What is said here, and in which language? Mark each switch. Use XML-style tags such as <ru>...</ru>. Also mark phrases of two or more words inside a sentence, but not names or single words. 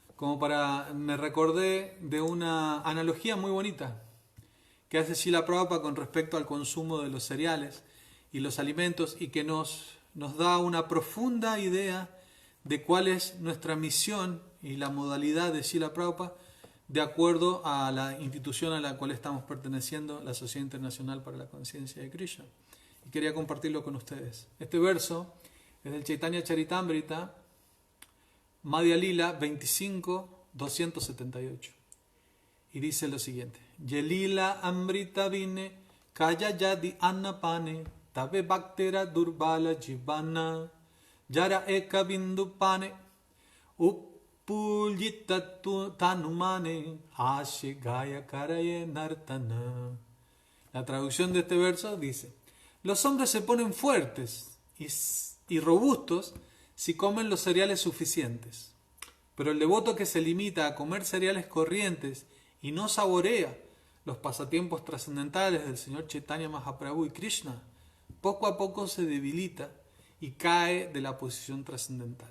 <es>me recordé de una analogía muy bonita que hace Srila Prabhupada con respecto al consumo de los cereales y los alimentos, y que nos da una profunda idea de cuál es nuestra misión y la modalidad de Srila Prabhupada de acuerdo a la institución a la cual estamos perteneciendo, la Sociedad Internacional para la Conciencia de Krishna. Y quería compartirlo con ustedes. Este verso es del Chaitanya Charitamrita, Madhya Lila 25, 278. Y dice lo siguiente:</es> <bn>যে লীলা অমৃত বিনে খায় যদি অন্নপানে তবে ভক্তের দুর্বল জীবন যার এক বিন্দু পানে উৎফুল্লিত তনু মনে হাসে গায় করয়ে নর্তন.</bn> <es>La traducción de este verso dice: los hombres se ponen fuertes y robustos si comen los cereales suficientes, pero el devoto que se limita a comer cereales corrientes y no saborea los pasatiempos trascendentales del Señor Chaitanya Mahaprabhu y Krishna, poco a poco se debilita y cae de la posición trascendental.</es>